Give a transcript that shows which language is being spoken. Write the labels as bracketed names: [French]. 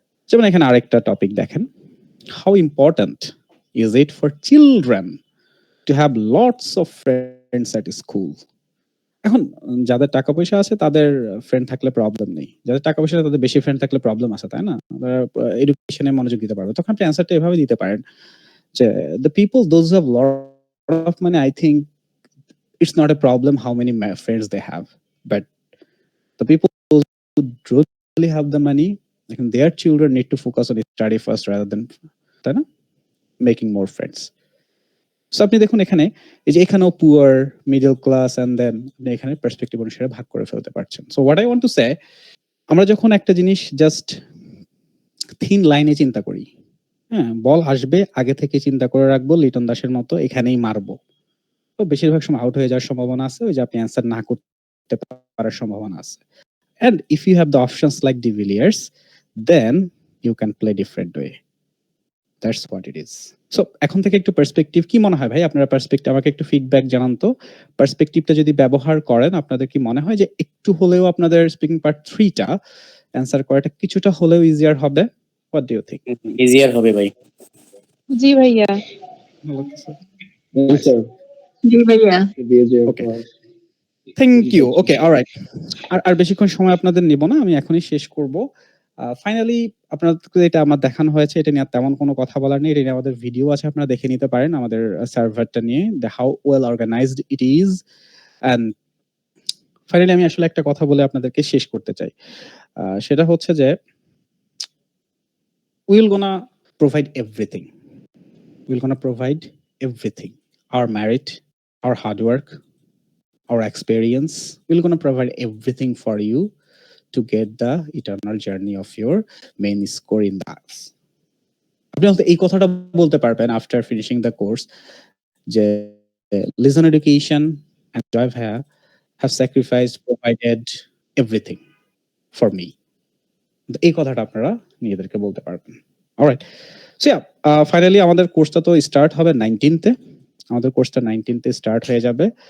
[Bangla] যেমন এখানে আরেকটা টপিক দেখেন, [English] How important is it for children to have lots of friends at school? [Bangla] এখন যাদের টাকা পয়সা আছে তাদের ফ্রেন্ড থাকলে প্রবলেম নেই, যাদের টাকা পয়সা তাদের বেশি ফ্রেন্ড থাকলে প্রবলেম আছে, তাই না? এডুকেশনে মনোযোগ দিতে পারবে। তখন আপনি অ্যান্সারটা এভাবে দিতে পারেন যে [English] the people those have lot of money, I think it's not a problem how many friends they have, but the people who don't really have the money, like their children need to focus on study first rather than, [Bangla] তাই না, [English] making more friends. [Bangla] So আপনি দেখুন এখানে, এই যে এখানেও poor, middle class, and then আপনি এখানে পার্সপেক্টিভ অনুসারে ভাগ করে ফেলতে পারছেন। [English] so what I want to say, [Bangla] আমরা যখন একটা জিনিস জাস্ট থিন লাইনে চিন্তা করি, হ্যাঁ, বল আসবে আগে থেকে চিন্তা করে রাখবো, লিটন দাসের মতো এখানেই মারবো, তো বেশিরভাগ সময় আউট হয়ে যাওয়ার সম্ভাবনা আছে, ওই যে আপনি অ্যান্সার না করতে পারার সম্ভাবনা আছে। [English] And if you have the options like De Villiers, then you can play different way. That's what it is. [Bangla] So এখন থেকে একটু পার্সপেক্টিভ, কি মনে হয় ভাই আপনারা পার্সপেক্টিভ, আমাকে একটু ফিডব্যাক জানান তো। পার্সপেক্টিভটা যদি ব্যবহার করেন, আপনাদের কি মনে হয় যে একটু হলেও আপনাদের স্পিকিং পার্ট 3টা অ্যান্সার করাটা কিছুটা হলেও ইজিয়ার হবে? [English] What do you think? [Bangla] Easier হবে ভাই। জি ভাইয়া। জি ভাইয়া। [English] Okay. Thank you. Okay, alright. [Bangla] আর বেশিক্ষণ সময় আপনাদের নিব না, আমি এখনই শেষ করব। ফাইনালি আপনাদেরকে এটা আমার দেখানো হয়েছে, এটা নিয়ে তেমন কোনো কথা বলার নেই। এটা নিয়ে আমাদের ভিডিও আছে, আপনারা দেখে নিতে পারেন আমাদের সার্ভারটা নিয়ে, [English] How well organized it is. [Bangla] And finally আমি আসলে একটা কথা বলে আপনাদেরকে শেষ করতে চাই। সেটা হচ্ছে যে [English] Will gonna provide everything, will gonna provide everything, our merit, our hard work, our experience, we're going to provide everything for you to get the eternal journey of your main score in the arts. [Bangla] আপনি হয়তো এই কথাটা বলতে পারবেন [English] After finishing the course যে Lizon education and Joy Bhaiya have sacrificed, provided everything for me. [Bangla] এই কথাটা আপনারা নিজেদেরকে বলতে পারবেন। [English] alright, so finally [Bangla] আমাদের কোর্সটা তো স্টার্ট হবে 19th-এ, আমাদের কোর্সটা 19th-এ স্টার্ট হয়ে যাবে।